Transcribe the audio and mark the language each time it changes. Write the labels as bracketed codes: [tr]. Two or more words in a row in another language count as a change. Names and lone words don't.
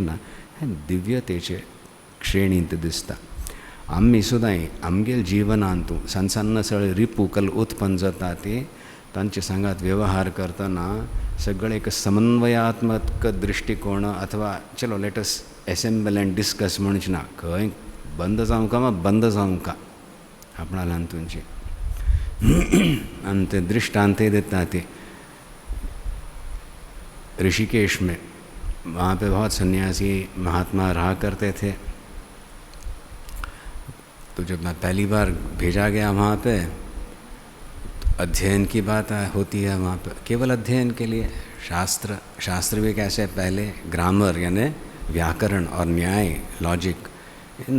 [kok] ना हें दिव्यतेचे श्रेणींत दिसता आमी सुद्दां आमगेल जिवनांत सन्न सगळे रिपू कल उत्पन्न जाता ती तांचे सांगात व्यवहार करतना सगळे एक समन्वयात्मक दृश्टिकोण अथवा चलो [en] let's assemble and discuss [kok] म्हणचे ना खंय बंद जावंका वा बंद जावंका आपणा ल्हानतुंची आनी ते दृश्टांतय दिता ती [hi] ऋषिकेश में वहाँ पे बहुत सन्यासी महात्मा रहा करते थे तो जब मैं पहली बार भेजा गया वहाँ पे अध्ययन की बात होती है वहाँ पे केवल अध्ययन के लिए शास्त्र भी कैसे पहले ग्रामर यानी व्याकरण और न्याय लॉजिक इन